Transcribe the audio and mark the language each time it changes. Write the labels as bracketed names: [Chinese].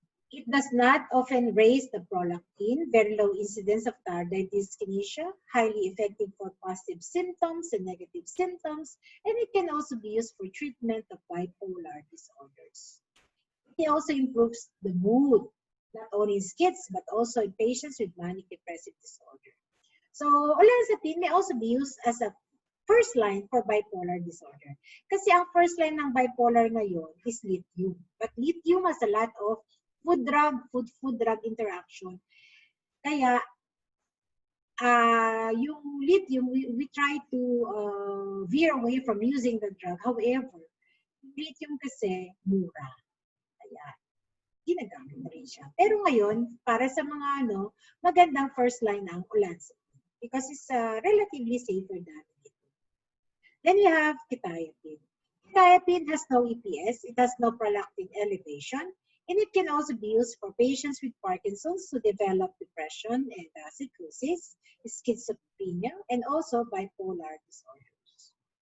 [English] It does not often raise the prolactin, very low incidence of tardive dyskinesia, highly effective for positive symptoms and negative symptoms, and it can also be used for treatment of bipolar disorders. It also improves the mood, not only in kids, but also in patients with manic depressive disorder. So, olanzapine may also be used as a first line for bipolar disorder. [Filipino] Kasi ang first line ng bipolar ngayon is lithium. [English] But lithium has a lot of food-drug interaction. [Filipino] Kaya, yung [English] lithium, we try to veer away from using the drug. However, [Filipino] lithium kasi mura. Kaya, ginagamit na rin siya. Pero ngayon, para sa mga magandang first line ang olanzapine [English] because it's relatively safer than it. Then we have quetiapine. Quetiapine has no EPS, it has no prolactin elevation, and it can also be used for patients with Parkinson's who develop depression and psychosis, schizophrenia, and also bipolar disorders.